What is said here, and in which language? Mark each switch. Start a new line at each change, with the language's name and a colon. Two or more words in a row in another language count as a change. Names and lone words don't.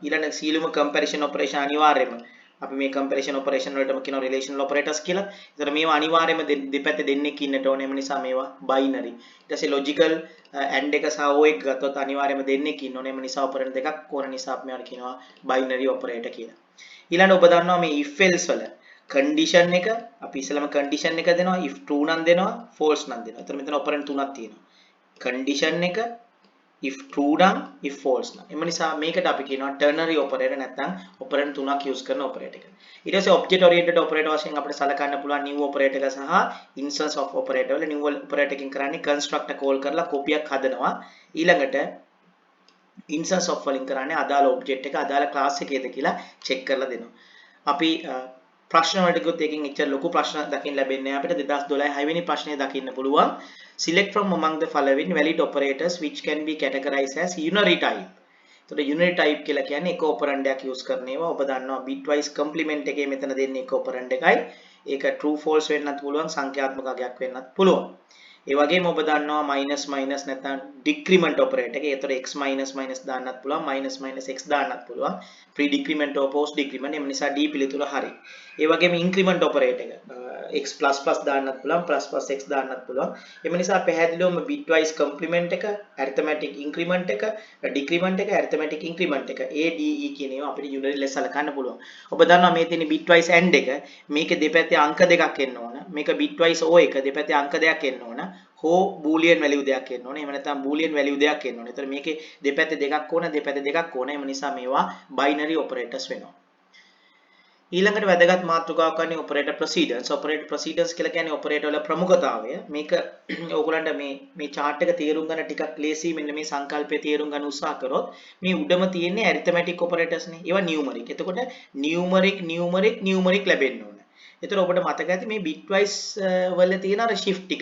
Sinhala: ඊළඟ සීලුම
English: comparison operation
Sinhala: අනිවාර්යයෙන්ම අපි මේ
English: comparison operation
Sinhala: වලටම කියනවා
English: relational operators
Sinhala: කියලා. ඒතර මේවා අනිවාර්යයෙන්ම දෙපැත්තේ දෙන්නෙක් ඉන්නට ඕනේ. එම නිසා මේවා binary. ඊට පස්සේ
English: logical and
Sinhala: එක සහ o එක ගත්තොත් අනිවාර්යයෙන්ම දෙන්නෙක් ඉන්න ඕනේ. එම නිසා operand දෙකක් ඕන නිසා අපි මේවට කියනවා
English: binary operator
Sinhala: කියලා. ඊළඟ ඔබ දන්නවා මේ
English: if else
Sinhala: වල condition එක අපි ඉස්සෙල්ලාම condition එක දෙනවා
English: if true
Sinhala: නම් දෙනවා false නම් දෙනවා. එතන මෙතන operand තුනක් තියෙනවා. condition එක
English: if true
Sinhala: නම්
English: if false
Sinhala: නම්. එම නිසා මේකට අපි කියනවා
English: ternary operator
Sinhala: නැත්නම් operand තුනක් use කරන operator එක. ඊට පස්සේ
English: object oriented operator
Sinhala: වශයෙන් අපිට සලකන්න පුළුවන්
English: new operator
Sinhala: එක සහ
English: instance of operator
Sinhala: වල
English: new operator
Sinhala: එකකින් කරන්නේ
English: constructor call
Sinhala: කරලා copy එකක් හදනවා. ඊළඟට
English: instance of
Sinhala: වලින් කරන්නේ අදාළ object එක අදාළ class එකේද කියලා check කරලා දෙනවා. අපි ප්‍රශ්න වලට ගියොත් එකකින් එච්චර ලොකු ප්‍රශ්න දකින්න ලැබෙන්නේ නැහැ. අපිට 2012 6 වෙනි ප්‍රශ්නේ දකින්න පුළුවන්.
English: Select from among the following valid operators which can be categorized as unary type.
Sinhala: එතකොට
English: unary type
Sinhala: කියලා කියන්නේ එක ඔපරන්ඩ් එකක් use කරන ඒවා. ඔබ දන්නවා
English: bitwise complement
Sinhala: එකේ මෙතන දෙන්නේ එක ඔපරන්ඩ් එකයි. ඒක
English: true false
Sinhala: වෙන්නත් පුළුවන්, සංඛ්‍යාත්මක අගයක් වෙන්නත් පුළුවන්. ඒ වගේම ඔබ දන්නවා
English: minus minus
Sinhala: නැත්නම්
English: decrement operator
Sinhala: එක. ඒතර
English: x minus minus
Sinhala: දාන්නත් පුළුවන්,
English: minus minus x
Sinhala: දාන්නත් පුළුවන්.
English: pre decrement or post decrement.
Sinhala: එම නිසා d පිළිතුර හරි. ඒ වගේම
English: increment operator
Sinhala: එක
English: x plus plus
Sinhala: දාන්නත් පුළුවන්,
English: plus plus x
Sinhala: දාන්නත් පුළුවන්. එම නිසා පැහැදිලිවම
English: bitwise complement
Sinhala: එක,
English: arithmetic increment
Sinhala: එක, decrement එක,
English: arithmetic increment
Sinhala: එක, a d e කියන ඒවා අපිට unary ලෙස සලකන්න පුළුවන්. ඔබ දන්නවා මේ තියෙන
English: bitwise and
Sinhala: එක මේකේ දෙපැත්තේ අංක දෙකක් එන්න ඕන. මේක bitwise o එක දෙපැත්තේ අංක දෙකක් එන්න ඕන. හෝ
English: boolean value
Sinhala: දෙකක් එන්න ඕනේ. එහෙම නැත්නම්
English: boolean value
Sinhala: දෙකක් එන්න ඕනේ. ඒතර මේකේ දෙපැත්තේ දෙකක් ඕන, දෙපැත්තේ දෙකක් ඕන. එම නිසා මේවා
English: binary operators
Sinhala: වෙනවා. ඊළඟට වැදගත් මාතෘකාවක් ගන්න
English: operator precedence. operator precedence
Sinhala: කියලා කියන්නේ operator වල ප්‍රමුඛතාවය. මේක ඕගොල්ලන්ට මේ chart එක තේරුම් ගන්න ටිකක් ලේසි. මෙන්න මේ සංකල්පය තේරුම් ගන්න උත්සාහ කරොත් මේ උඩම තියෙන්නේ
English: arithmetic operators
Sinhala: නේ. ඒවා numeric. එතකොට numeric ලැබෙන්න ඕන. එතකොට ඔබට මතක ඇති මේ bitwise වල තියෙන අර shift ටික.